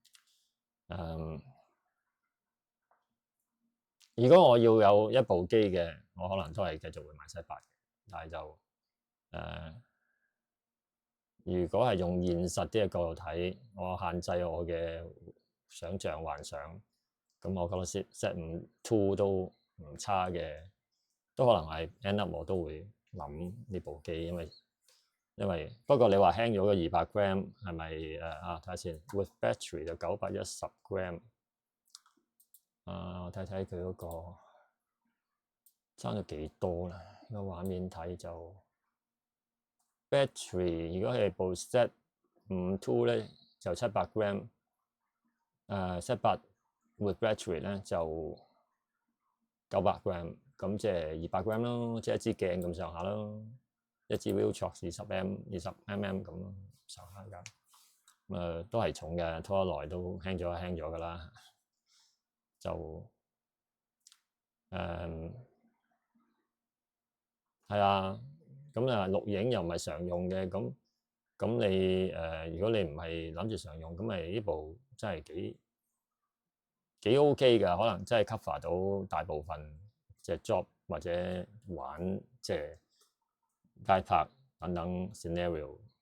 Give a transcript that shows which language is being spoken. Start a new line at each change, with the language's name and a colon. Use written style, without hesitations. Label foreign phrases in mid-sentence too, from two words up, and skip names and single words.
Cantonese: 如果我要有一部機嘅，我可能都係繼續會買7-8嘅，但係就如果係用現實啲嘅角度睇，我限制我嘅想像幻想，咁我覺得 Z5-2都唔差嘅，都可能係
English: end up
Cantonese: 我都會諗呢部機，因為不過你話輕咗個200 gram 係咪睇下先 ，
English: with battery
Cantonese: 就910 gram，我睇睇佢嗰個爭咗幾多啦？個畫面睇就 battery 如果係部 Z5-2咧就700 gram， 700
English: with battery
Cantonese: 咧就900 gram， 咁即係200 gram 咯，即係一支鏡咁上下咯，一支 Viltrox 20mm 咁咯，上下㗎。都係重嘅，拖得耐都輕咗㗎啦。就係啊，咁錄影又唔係常用嘅，咁你如果你唔係諗住常用，咁咪呢部真係幾 OK 㗎，可能真係 cover 到大部分即係 job 或者玩即係街拍等等 scenario。